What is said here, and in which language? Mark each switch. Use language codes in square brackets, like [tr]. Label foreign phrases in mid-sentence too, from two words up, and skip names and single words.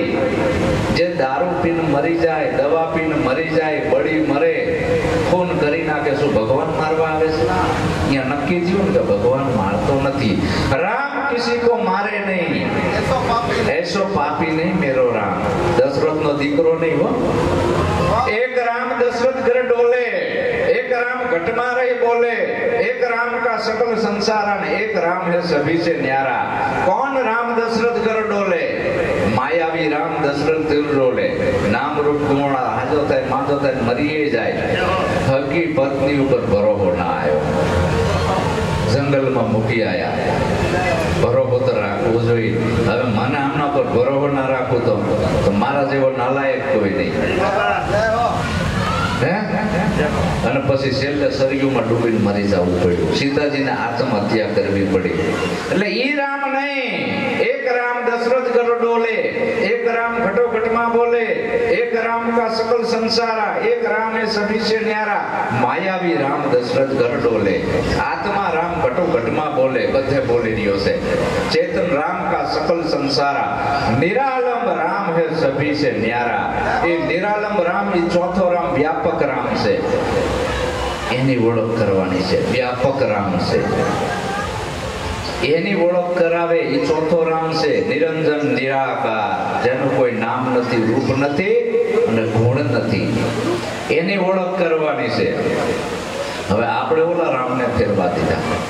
[gu] જે દારૂ પીને મરી જાય, દવા પીને મરી જાય, બળી મરે, ખૂન કરી નાખે, શું ભગવાન મારવા આવે છે? અહીંયા નક્કી થયું ને કે ભગવાન મારતો નથી. [hi] राम किसी को मारे नहीं, एसो पापी नहीं मेरो राम. [gu] દશરથ નો દીકરો નહીં હો. [hi] एक राम दशरथ घर डोले, एक राम घटमा रही बोले, एक राम का सकल संसार, एक राम है सभी से न्यारा. कौन राम दशरथ कर डोले? मायावी राम दशरथ दिल डोले. [gu] નામ રૂપ ગુણા હાજો થાય માંદો થાય મરીએ જાય. હકી પત્ની ઉપર ભરોહો ના આવ્યો, જંગલમાં મૂકી આયા. ભરોહો તો રાખવો જોઈએ. હવે મને આમના પર ભરોહો ના રાખું તો મારા જેવો નાલાયક કોઈ નહીં. અને પછી છેલ્લે સરયુમાં ડૂબીને મરી જવું પડ્યું. સીતાજીને આત્મહત્યા કરવી પડી. એટલે ઈ રામ નહીં. [hi] एक राम दशरथ घर डोले, एक राम घटो घटमां बोले, एक राम का सकल संसारा, एक राम है सभी से न्यारा. मायावी राम दशरथ घर डोले, आत्मा राम घटो घटमां बोले, [gu] બધે બોલી રહ્યો છે. [hi] चेतन राम का सकल संसारा, निरालंब राम है सभी से न्यारा. ये निरालंब राम, ये चौथो राम व्यापक राम છે. [gu] એની ઓળખ કરવાની છે. વ્યાપક રામ છે, એની ઓળખ કરાવે. એ ચોથો રામ છે, નિરંજન નિરાકાર, જેનું કોઈ નામ નથી, રૂપ નથી અને ગુણ નથી. એની ઓળખ કરવાની છે. હવે આપણે ઓલા રામને ફેરવા દીધા.